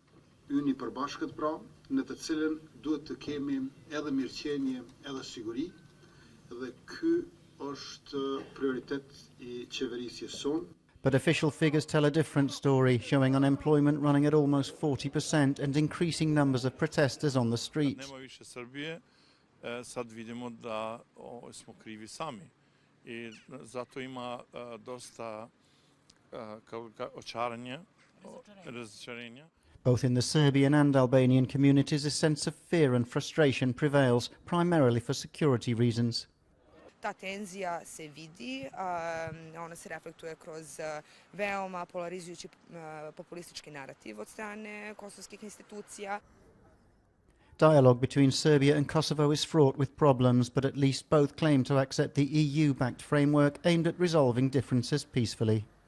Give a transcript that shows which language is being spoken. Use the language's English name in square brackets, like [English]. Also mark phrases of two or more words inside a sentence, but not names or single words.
[English] But official figures tell a different story, showing unemployment running at almost 40% and increasing numbers of protesters on the streets. [Serbian] Sad vidimo da smo krivi sami I zato ima dosta očaranja, razočarenja. [English] Both in the Serbian and Albanian communities, a sense of fear and frustration prevails, primarily for security reasons. [Serbian] Ta tenzija se vidi, ona se reflektuje kroz veoma polarizujući populistički narativ od strane kosovskih institucija. [English] Dialogue between Serbia and Kosovo is fraught with problems, but at least both claim to accept the EU-backed framework aimed at resolving differences peacefully.